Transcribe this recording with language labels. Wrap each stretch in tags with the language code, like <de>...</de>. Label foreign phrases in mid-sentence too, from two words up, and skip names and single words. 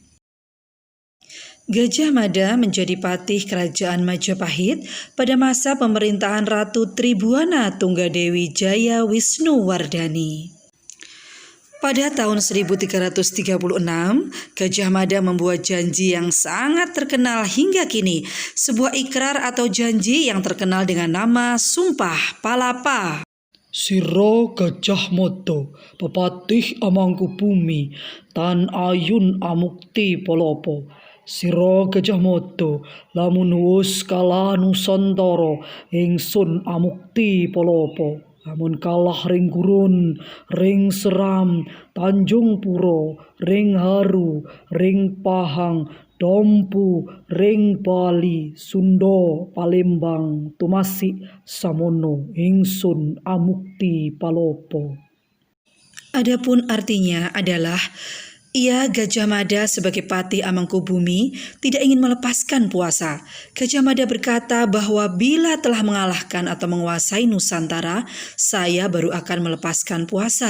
<id>Gajah Mada menjadi patih kerajaan Majapahit pada masa pemerintahan Ratu Tribuana Tunggadewi Jaya Wisnuwardani. Pada tahun 1336, Gajah Mada membuat janji yang sangat terkenal hingga kini, sebuah ikrar atau janji yang terkenal dengan nama Sumpah Palapa.</id> <kaw>Sira Gajah Mada, pepatih Amangkubumi, Tan Ayun Amukti Palapa. Sira Gajah Mada, lamun wus kalah Nusantara, ingsun amukti palapa. Lamun kalah ring gurun, ring seram, Tanjung Pura, ring haru, ring pahang, Dompu, ring Bali, Sunda, Palembang, tumasik samono, ingsun amukti palapa.</kaw> <id>Adapun artinya adalah ia Gajah Mada sebagai Patih Amangkubumi tidak ingin melepaskan puasa. Gajah Mada berkata bahwa bila telah mengalahkan atau menguasai Nusantara, saya baru akan melepaskan puasa.</id>